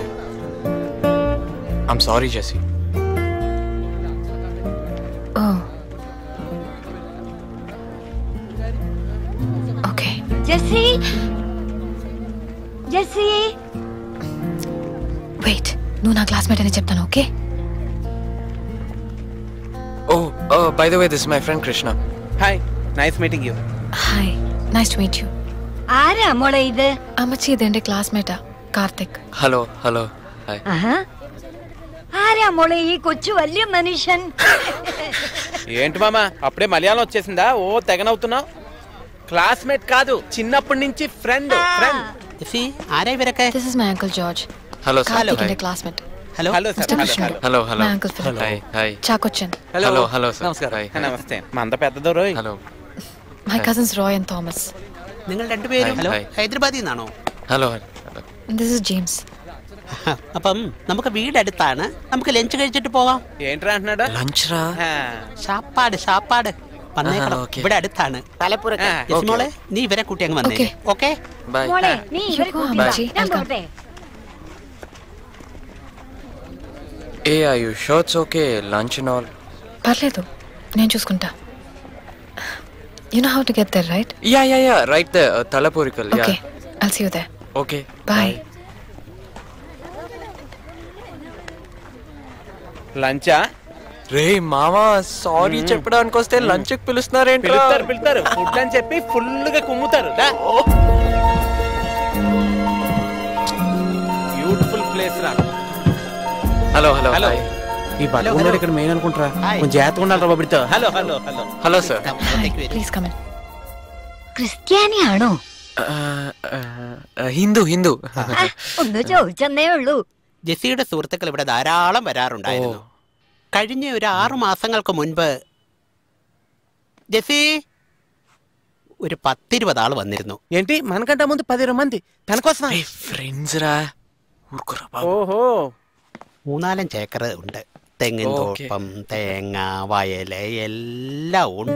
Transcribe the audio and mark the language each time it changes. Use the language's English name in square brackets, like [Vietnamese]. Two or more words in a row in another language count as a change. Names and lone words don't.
[English] I'm sorry Jessie. ఓకే జెస్సీ. [Telugu] జెస్సీ వెయిట్, నువ్వు నా క్లాస్మేట్ అని చెప్తాను. ఓకే. [English] by the way, this is my friend Krishna. hi, nice meeting you. hi, nice to meet you. [Malayalam] ആരാ മോളെ ഇത്? അമ്മച്ചി ഇത് എന്റെ ക്ലാസ്മേറ്റാ, കാർത്തിക്. [English] hello hello hi. [Malayalam] ആരാ മോളെ ഈ കൊച്ചു വലിയ മനുഷ്യൻ? [Telugu] ఏంటి మామ, అప్పుడే మలయాళం వచ్చేసిందా? ఓ తెగనవుతున్నావు. క్లాస్మేట్ కాదు, చిన్నప్పటి నుంచి ఫ్రెండ్. [English] This is my uncle George. హలో [Telugu] కార్తిక్ ఎന്റെ క్లాస్మేట్. [English] హలో Mr. Krishna. hello hello My uncle Philip. hi hi. చాకొచ్చన్. hello hello sir. [Telugu] నమస్కారం. హాయ్. నమస్తే. మంద పెద్దదో రోయ్. హలో. [English] My cousins Roy and Thomas. [Malayalam] നിങ്ങൾ രണ്ടുപേരും ഹൈദരാബാദിൽ നിന്നാണോ? ഹലോ. [English] This is James. [Malayalam] അപ്പം നമുക്ക് വീടടുത്താണ്, നമുക്ക് ലഞ്ച് കഴിച്ചിട്ട് പോവാം. [Telugu] ఏంట్రా అంటున్నాడా? లంచ్ రా. [Malayalam] ഷാപ്പാട് വന്നേക്കണം. [English] okay. [Malayalam] ഇവിടെ അടുത്താണ്. തലപ്പുറക്കാ. ജെസ്സി മോളെ നീ ഇവരെ കൂട്ടി അങ്ങ് വന്നേ. [English] Okay. ഓക്കെ ബൈ [Malayalam] മോളെ നീ ഇവരെ [English] Go, [Malayalam] കൂട്ടി വാ. Amachi. ഞാൻ [English] I'll come. [Malayalam] പോട്ടെ. [English] are you sure it's okay lunch and all [Telugu] పర్లేదు నేను చూసుకుంటా. [English] You know how to get there, right? ya right the Thalapurikal ya Okay, I'll see you there. ఓకే Bye. [Telugu] లంచా రే మామా సారీ చెప్పడానికి వస్తే లంచ్ కి పిలుస్తున్నారేంట్రా పిలుస్తారు ఫుడ్ అని చెప్పి ఫుల్ గా కుమ్ముతారు. బ్యూటిఫుల్ ప్లేస్ రా. [English] hello hello హలో. హాయ్ [Telugu] ఈ బట్టలు ఇక్కడ మెయిన్ అనుకుంటారా? హాయ్. కొంచెం జాగ్రత్తగా ఉండాలి రా బాబుడితో. [English] hello hello hello. hello sir Hi, please come in. [Malayalam] ക്രിസ്ത്യാനി ആണോ? ഹിന്ദു ഹിന്ദു ഒന്ന് ചോദിച്ചെന്നേ ഉള്ളൂ. ജെസ്സിയുടെ സുഹൃത്തുക്കൾ ഇവിടെ ധാരാളം വരാറുണ്ടായിരുന്നു. കഴിഞ്ഞ ഒരു 6 മാസങ്ങൾക്ക് മുൻപ് జెస్సీ ഒരു 10-20 ആള് വന്നിരുന്നു. [Telugu] ఏంటి మనకంటే ముందు 10 మంది తన కోసం? ఫ్రెండ్స్ రా ఊరుకోరా బాబు. ఓహో [Malayalam] 3-4 ഏക്കർ ഉണ്ട്. തെങ്ങിൻ തോട്ടം, തേങ്ങ, വയല് എല്ലാം ഉണ്ട്.